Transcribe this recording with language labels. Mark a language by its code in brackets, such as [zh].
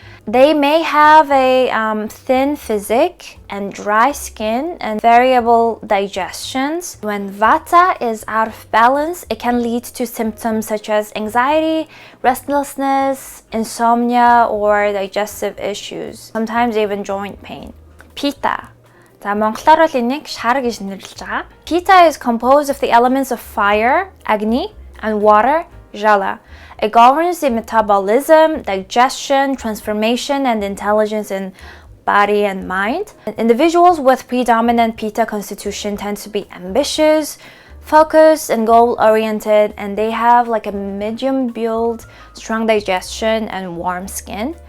[en] They may have a thin physique and dry skin and variable digestions. When Vata is out of balance, it can lead to symptoms such as anxiety, restlessness, insomnia, or digestive issues, sometimes even joint pain. Pitta. [mn] За монголоор бол энийг шар гэж нэрлэж байгаа. [en] Pitta is composed of the elements of fire, agni, and water, jala. It governs the metabolism, digestion, transformation, and intelligence in body and mind. And individuals with predominant Pitta constitution tend to be ambitious, focused, and goal-oriented, and they have like a medium build, strong digestion, and warm skin.